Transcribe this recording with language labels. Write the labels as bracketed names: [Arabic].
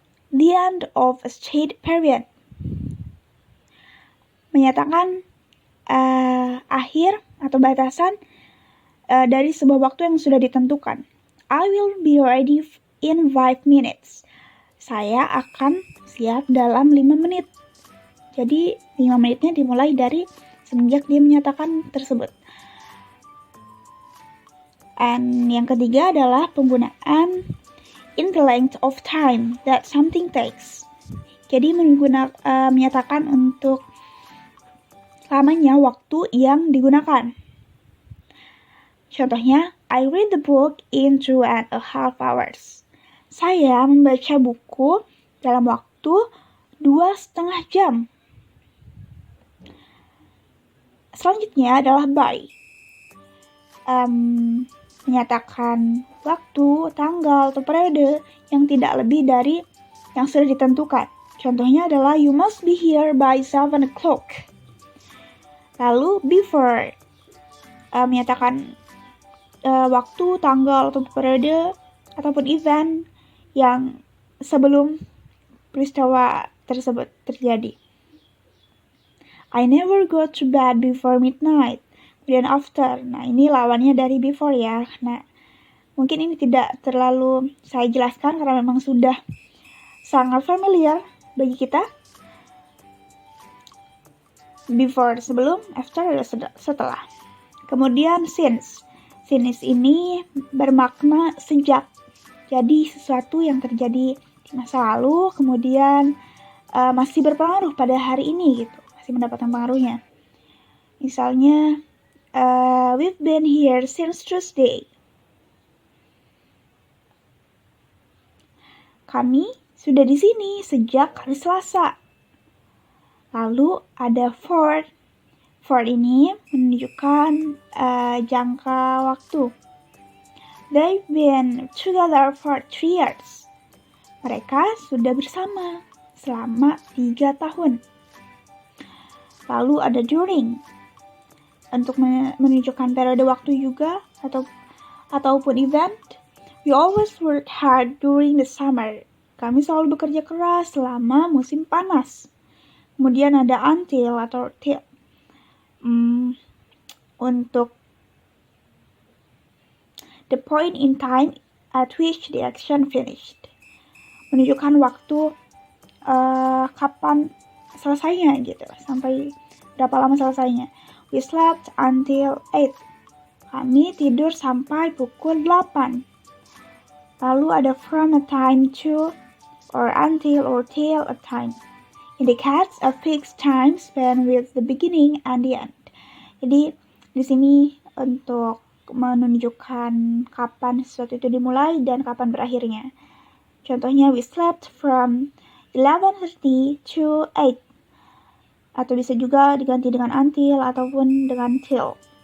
[English] The end of a state period, [Indonesian] menyatakan akhir atau batasan dari sebuah waktu yang sudah ditentukan. [English] I will be ready in 5 minutes. [Indonesian] Saya akan siap dalam 5 menit. Jadi 5 menitnya dimulai dari semenjak dia menyatakan tersebut. [English] And [Indonesian] yang ketiga adalah penggunaan [English] in the length of time that something takes. [Indonesian] Jadi menyatakan untuk lamanya waktu yang digunakan. Contohnya, [English] I read the book in 2.5 hours. [Indonesian] Saya membaca buku dalam waktu 2,5 jam. Selanjutnya adalah by. Menyatakan waktu, tanggal, atau periode yang tidak lebih dari yang sudah ditentukan. Contohnya adalah [English] you must be here by 7 o'clock. [Indonesian] Lalu before, menyatakan waktu, tanggal, atau periode ataupun event yang sebelum peristiwa tersebut terjadi. [English] I never go to bed before midnight. [Indonesian] Kemudian after. Nah, ini lawannya dari before ya. Nah, mungkin ini tidak terlalu saya jelaskan karena memang sudah sangat familiar bagi kita. Before sebelum, after adalah setelah. Kemudian since. Since ini bermakna sejak. Jadi sesuatu yang terjadi di masa lalu kemudian masih berpengaruh pada hari ini gitu. Masih mendapatkan pengaruhnya. Misalnya [English] we've been here since Tuesday. [Indonesian] Kami sudah di sini sejak hari Selasa. Lalu ada for. For ini menunjukkan jangka waktu. [English] They've been together for 3 years. [Indonesian] Mereka sudah bersama selama 3 tahun. Lalu ada during. Untuk menunjukkan periode waktu juga ataupun event. [English] We always work hard during the summer. [Indonesian] Kami selalu bekerja keras selama musim panas. Kemudian ada until atau till. Untuk [English] the point in time at which the action finished. [Indonesian] Menunjukkan waktu kapan selesainya gitu. Sampai berapa lama selesainya. [English] We slept until 8. [Indonesian] Kami tidur sampai pukul 8. Lalu ada [English] from a time to or until or till a time. Indicates a fixed time spent with the beginning and the end. [Indonesian] Jadi di sini untuk menunjukkan kapan sesuatu itu dimulai dan kapan berakhirnya. Contohnya [English] we slept from 11:30 to 8. [Indonesian] Atau bisa juga diganti dengan until ataupun dengan till.